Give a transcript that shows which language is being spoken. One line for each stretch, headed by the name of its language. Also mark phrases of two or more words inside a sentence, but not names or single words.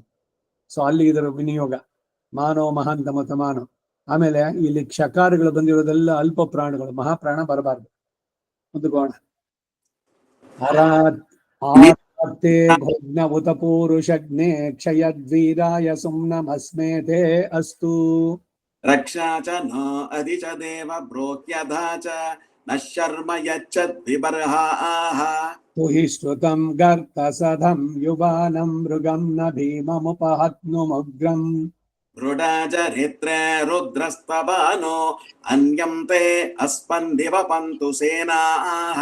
Kannada: ಸೊ ಅಲ್ಲಿ ಇದರ ವಿನಿಯೋಗ
Sanskrit: ಮಾನೋ ಮಹಾಂತಮತ ಮಾನೋ.
Kannada: ಆಮೇಲೆ ಇಲ್ಲಿ ಕ್ಷಕಾರಗಳು ಬಂದಿರೋದೆಲ್ಲ ಅಲ್ಪ ಪ್ರಾಣಗಳು, ಮಹಾಪ್ರಾಣ ಬರಬಾರ್ದು. ಮುಂದುಕೋಣ.
Sanskrit: ಆತೆ ಭೋಗ್ನ ಉತ ಪೂರುಷಗ್ನೆ ಕ್ಷಯದ್ವೀರಾಯ ಸುಮ್ನಮಸ್ಮೇತೆ ಅಸ್ತು रक्षा च न अधि च देव प्रोक्यधा च न शर्म यच्छद्विबर्हाः तुहि श्रुतं गर्तसधं युवानं मृगं न भीममुपहत्नुमुग्रम् दृढा चरित्रे रुद्रस्तवानो अन्यं ते अस्पन्दिव पन्तु सेनाः